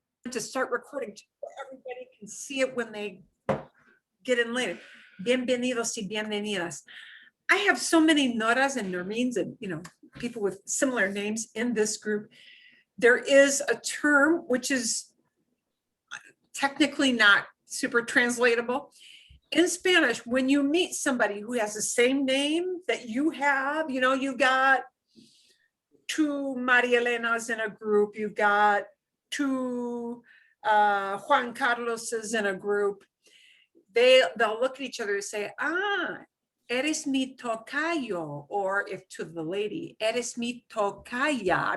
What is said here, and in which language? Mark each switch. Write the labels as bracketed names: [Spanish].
[English] to start recording so everybody can see it when they get in later. [Spanish] Bienvenidos y bienvenidas. [English] I have so many Noras and Normines and, people with similar names in this group. There is a term which is technically not super translatable. In Spanish, when you meet somebody who has the same name that you have, you've got two Maria Elenas in a group, you've got two Juan Carloses in a group, they'll look at each other and say, [Spanish] eres mi tocayo, [English] or if to the lady, [Spanish] eres mi tocaya.